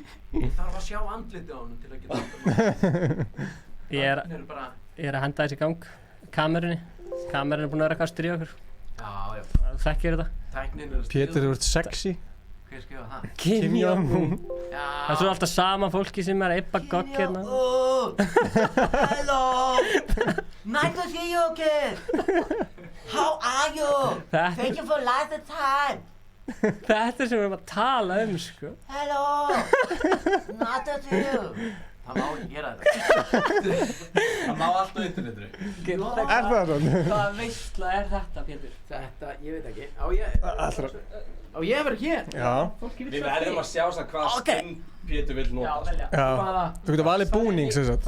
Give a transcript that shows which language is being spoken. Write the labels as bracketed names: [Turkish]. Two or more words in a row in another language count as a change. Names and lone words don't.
[Icelandic] Ég þarf að sjá andlitið á honum til að geta Ég er að henda þessi í gang. Kamerunni. Kamerun er búin að vera eitthvað að stríða okkur. Já. Þú þekkir þetta. Tæknin er að Pétur, þú ert sexy. Hver skrifa það? Kim Jong-un. Já. Það er svo alltaf sama fólki sem er að yppa gogg hérna. [English] Hello. Nice to see you again. How are you? Thank you for last time. [Icelandic] Þetta er sem við erum að tala sko. [English] Hello. Nice to see you. [Icelandic] Það má ekki gera þetta. Það má allt á internetinu. Er það svona? Hvaða veisla er þetta, Pétur? Þetta, ég veit ekki. Á ég að vera hér? Já. Við verðum að sjá samt hvað stund Pétur vill nota. Já, velja. Já. Þú getur valið búning sem sagt.